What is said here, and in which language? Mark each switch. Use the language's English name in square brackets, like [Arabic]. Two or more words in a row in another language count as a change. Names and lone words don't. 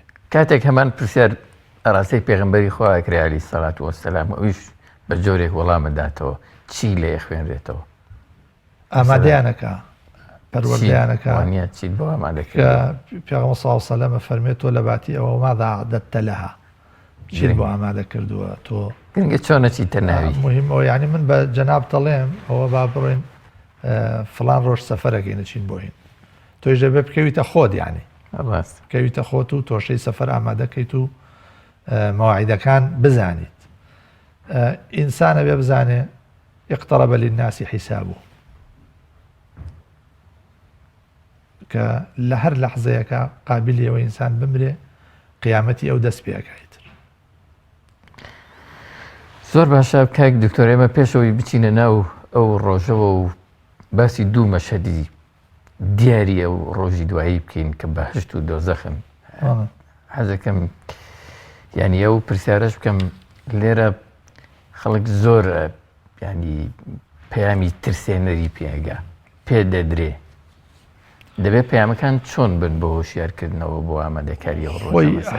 [Central Kurdish] کاتێک هەمان پرسیار ئەڕاستەی پێغەمبەری خوا کرێ [Arabic] عەلەیهی سەڵات وەسەلام [Central Kurdish] ئەویش بە جۆرێک وەڵامەداتەوە چی لێ خوێنرێتەوە ئامادەیانەکە پەروەردەیانەکە وانە چیت بۆ ئامادەکە کە پێغەمبەر [Arabic] صلی الله علیه و سلم [Central Kurdish] فەرمێت تۆ لە باتی ئەوە [Arabic] ماذا أعددت لها [Central Kurdish] چیت بۆ ئامادە کردووە تۆ گرنگە چۆنە چیتە ناوی مهمەوە یعنی من بە جەناب دەڵێم ئەوە با بڕێن فلان ڕۆژ سەفەرەکەی نەچین بۆ هین تۆیش دەبێ بکەویتە خۆت یعنی ڕاست بکەویتە خۆت و تۆشەی سەفەر ئامادەکەیت و مەواعیدەکان بزانیت ئینسانە بێ بزانێ [Arabic] اقترب للناس حسابه [Central Kurdish] کە لە هەر لەحزەیەکە قابلیەوە ئینسان بمرێ قیامەتی ئەو دەست پێەکەیتر زۆر باشە کاک دکتۆر ئێمە پێشەوەی بچینە ناو ئەو ڕۆژەوە و باسی دوو مەشهەدی دیاریە و ڕۆژی دوایی بکەین کە بەهشت و دۆزەخن حەزەکەم یعنی ئەو پرسیارەش بکەم لێرە خەڵک زۆر ینی پەیامی ترسێنەری پێگا پێ دەدرێ دەبێت پەیامەکان چۆن بن بۆ هۆشیارکردنەوە بۆ ئامادەکاری ئەو ڕۆژە